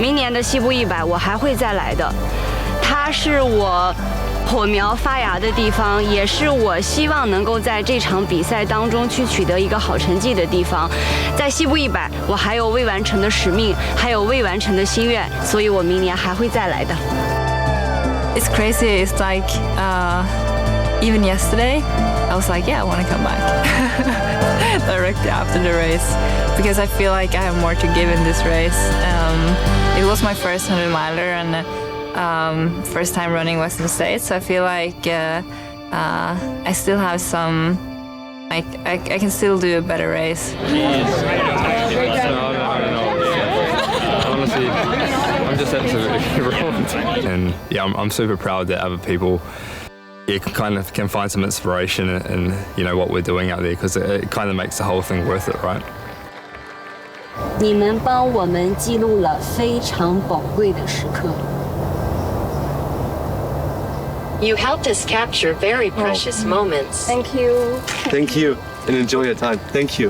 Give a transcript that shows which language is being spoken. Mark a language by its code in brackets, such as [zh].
[zh] 明年的西部100我还会再来的，它是我火苗发芽的地方，也是我希望能够在这场比赛当中去取得一个好成绩的地方。在西部100，我还有未完成的使命，还有未完成的心愿，所以我明年还会再来的。 [en] It's crazy. It's like even yesterday, I was like, yeah, I want to come back directly after the race because I feel like I have more to give in this race. It was my first 100-miler and first time running Western States, so I feel like I still have some. I can still do a better race. I don't know. Honestly, I'm just absolutely wrong. And yeah, I'm super proud that other people can find some inspiration in what we're doing out there because it kind of makes the whole thing worth it, right? [zh] 你们帮我们记录了非常宝贵的时刻。 [en] You helped us capture very precious moments. Thank you. Thank you, and enjoy your time. Thank you.